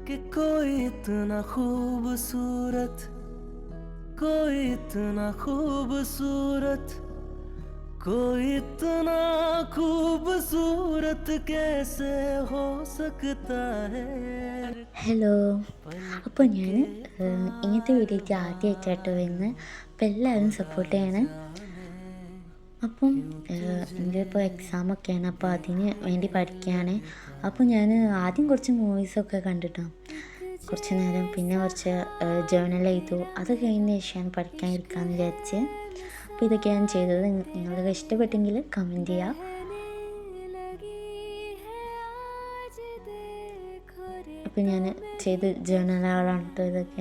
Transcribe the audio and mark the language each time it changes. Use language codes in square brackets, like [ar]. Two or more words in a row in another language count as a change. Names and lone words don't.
[hi] कि कोई इतना खूबसूरत, कोई इतना खूबसूरत, कोई इतना खूबसूरत कैसे हो सकता है। [ml] ഹലോ. അപ്പോൾ पलट ഞാൻ के ഇങ്ങനത്തെ पार വീഡിയോയ്ക്ക് बार ആദ്യമായിട്ടാട്ടോ हो, വരുന്നത്. അപ്പോൾ എല്ലാവരും खुदा സപ്പോർട്ട് ചെയ്യണം. जाने അപ്പം [hi] क्यों तुझे [ml] എൻ്റെ ഇപ്പോൾ എക്സാമൊക്കെയാണ്, അപ്പോൾ അതിന് വേണ്ടി പഠിക്കുകയാണ്. लगता അപ്പോൾ ഞാൻ ആദ്യം കുറച്ച് മൂവീസൊക്കെ കണ്ടിട്ടോ, കുറച്ച് നേരം. പിന്നെ കുറച്ച് ജേർണൽ ചെയ്തു. അത് കഴിഞ്ഞ ശേഷമാണ് പഠിക്കാൻ ഇരിക്കാമെന്ന് വിചാരിച്ച്. അപ്പോൾ ഇതൊക്കെയാണ് ഞാൻ ചെയ്തത്. നിങ്ങൾക്ക് ഇഷ്ടപ്പെട്ടെങ്കിൽ കമൻറ്റ് ചെയ്യുക. അപ്പോൾ ഞാൻ ചെയ്ത് ജേർണലുകളാണ് കേട്ടോ ഇതൊക്കെ.